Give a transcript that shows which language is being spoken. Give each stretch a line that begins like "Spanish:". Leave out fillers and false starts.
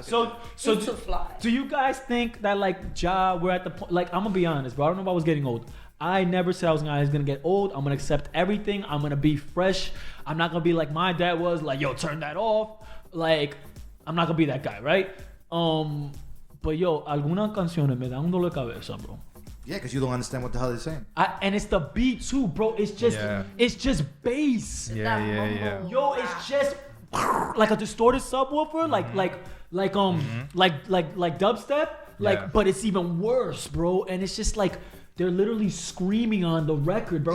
English: so It's too fly. do you guys think that like we're at the point? Like, I'm gonna be honest, bro. I don't know if I was getting old. I never said I was gonna get old. I'm gonna accept everything. I'm gonna be fresh. I'm not gonna be like my dad was, like, yo, turn that off. Like, I'm not gonna be that guy, right?
Spanish: But yo, algunas canciones me dan un dolor de cabeza, bro.
English: Yeah, because you don't understand what the hell they're saying. And it's the beat too, bro. It's just bass. Yeah. Yo, it's just like a distorted subwoofer, like dubstep, but it's even worse, bro. And it's just like they're literally screaming on the record, bro.